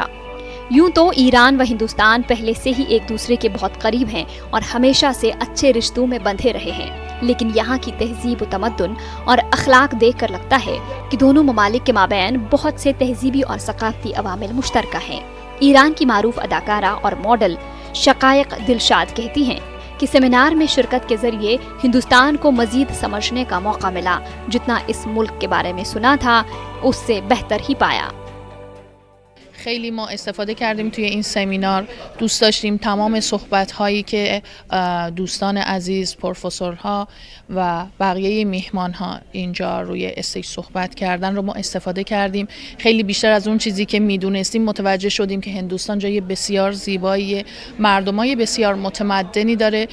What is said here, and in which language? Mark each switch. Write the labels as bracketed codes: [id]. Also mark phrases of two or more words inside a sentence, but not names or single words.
[ur] یوں تو ایران و ہندوستان پہلے سے ہی ایک دوسرے کے بہت قریب ہیں اور ہمیشہ سے اچھے رشتوں میں بندھے رہے ہیں، لیکن یہاں کی تہذیب و تمدن اور اخلاق دیکھ کر لگتا ہے کہ دونوں ممالک کے مابین بہت سے تہذیبی اور ثقافتی عوامل مشترکہ ہیں. ایران کی معروف اداکارہ اور ماڈل شقایق دلشاد کہتی ہیں کہ سیمینار میں شرکت کے ذریعے ہندوستان کو مزید سمجھنے کا موقع ملا. جتنا اس ملک کے بارے میں سنا تھا اس سے بہتر ہی پایا. [fa] خیلی ما استفاده کردیم توی این سمینار. دوست داشتیم تمام صحبت‌هایی که دوستان عزیز، پروفسورها و بقیه میهمان‌ها اینجا روی استیج صحبت کردن رو ما استفاده کردیم. خیلی بیشتر از اون چیزی که میدونستیم متوجه شدیم که هندوستان جای بسیار زیبایی، مردمای بسیار متمدنی داره.